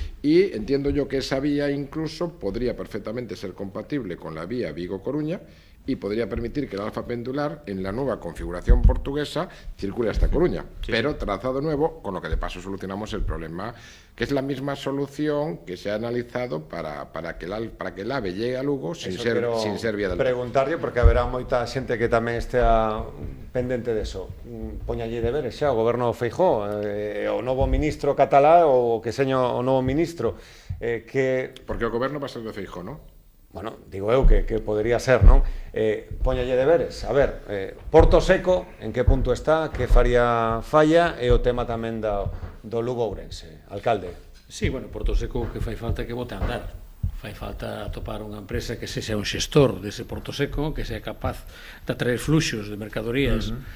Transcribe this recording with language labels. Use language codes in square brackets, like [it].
[es] Y entiendo yo que esa vía incluso podría perfectamente ser compatible con la vía Vigo-Coruña y podría permitir que el alfa pendular, en la nueva configuración portuguesa, circule hasta Coruña. Pero trazado nuevo, con lo que de paso solucionamos el problema, que es la misma solución que se ha analizado para que el AVE llegue a Lugo sin ser vía del [gl] preguntarlle, porque haberá moita xente que tamén estea pendente de eso. Poñalle deberes xa o goberno Feijóo, o novo ministro catalá, o que seño o novo ministro, porque o goberno va a ser de Feijóo, non? Bueno, digo eu que podría ser, non? Poñalle deberes. A ver, Porto Seco, en que punto está, que faría falla, e o tema tamén do Lugo Ourense. Alcalde. Sí, bueno, Porto Seco que fai falta que bote a andar. Fai falta atopar unha empresa que sexa un xestor dese Porto Seco, que sea capaz de atraer fluxos de mercadorías